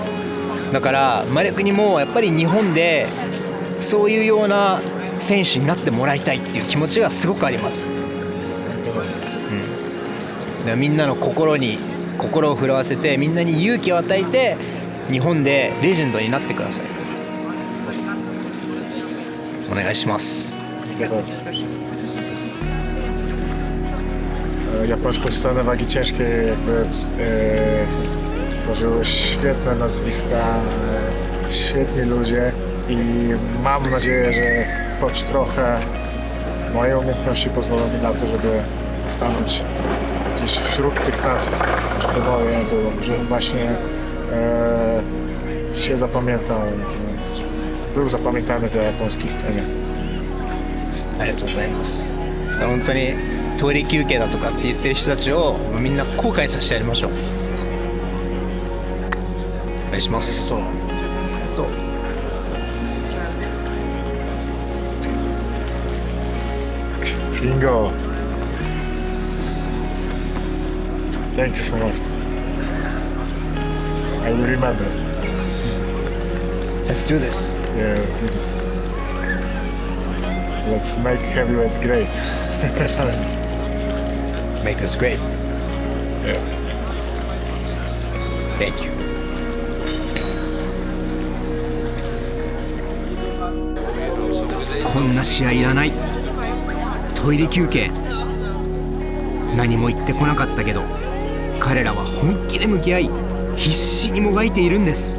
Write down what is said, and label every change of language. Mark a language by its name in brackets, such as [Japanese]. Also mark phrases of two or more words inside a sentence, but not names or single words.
[Japanese] だからマレクにもやっぱり日本でそういうような選手になってもらいたいっていう気持ちがすごくあります。だからみんなの心を震わせてみんなに勇気を与えて日本でレジェンドになってください。お願いします。 [Polish] Japońską scenę wagi ciężkiej jakby tworzyły świetne nazwiska, świetni ludzie i mam nadzieję, że choć trochę moje umiejętności pozwolą mi na to, żeby stanąć gdzieś wśród tych nazwisk, żeby moje było, żebym właśnie się zapamiętał, był zapamiętany w japońskiej scenie. [Japanese] ありがとうございます。本当にトイレ休憩だとかって言ってる人たちをみんな後悔させてやりましょう。お願いします。 [English] Ringo, thank you so much. I will remember. Let's do this. Yeah, let's do this. Let's make heavyweight great. Let's make this great. Yeah. Thank you. [Japanese] こんな試合いらない。トイレ休憩。何も言ってこなかったけど彼らは本気で向き合い必死にもがいているんです。